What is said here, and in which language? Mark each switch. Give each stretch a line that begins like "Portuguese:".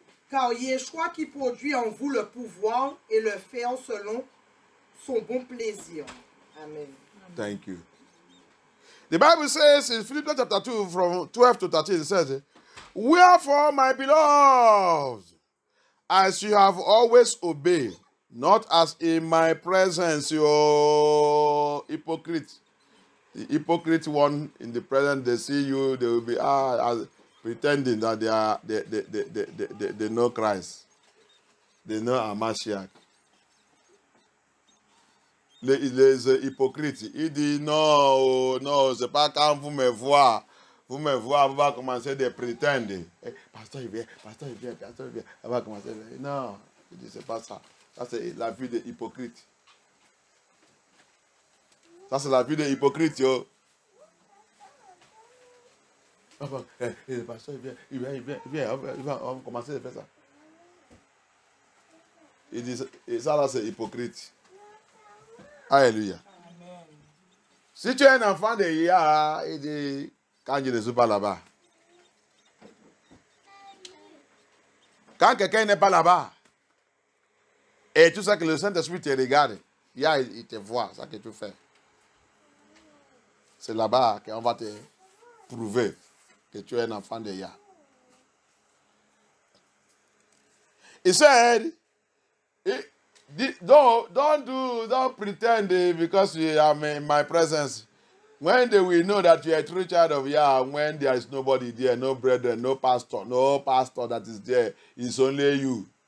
French: Car Yeshua qui produit en vous le pouvoir et le faire selon son bon plaisir. Amen.
English: Thank you. The Bible says in Philippians chapter 2, from 12 to 13, it says, wherefore, my beloved, as you have always obeyed, not as in my presence, you hypocrite. The hypocrite one in the present, they see you, they will be pretending that they know Christ. They know Amashiach.
French: Les hypocrites, il dit non, non, c'est pas quand vous me voyez, vous va commencer de prétendre. Hey, pasteur, il vient, pasteur, il vient, pasteur, il vient. Elle va commencer. Non, il dit c'est pas ça. Ça, c'est la vie des hypocrites. Ça, c'est la vie des hypocrites, yo. Le pasteur, il vient, on va commencer à faire ça. Il dit, et ça, là, c'est hypocrite. Alléluia. Amen. Si tu es un enfant de Yah, il dit, quand je ne suis pas là-bas. Quand quelqu'un n'est pas là-bas, et tout ça que le Saint-Esprit te regarde, Yah, il te voit, ça que tu fais. C'est là-bas qu'on va te prouver que tu es un enfant de Yah.
English: He said, don't pretend because you are in my presence. When they will know that you are a true child of Yah, when there is nobody there, no brethren, no pastor that is there, it's only you.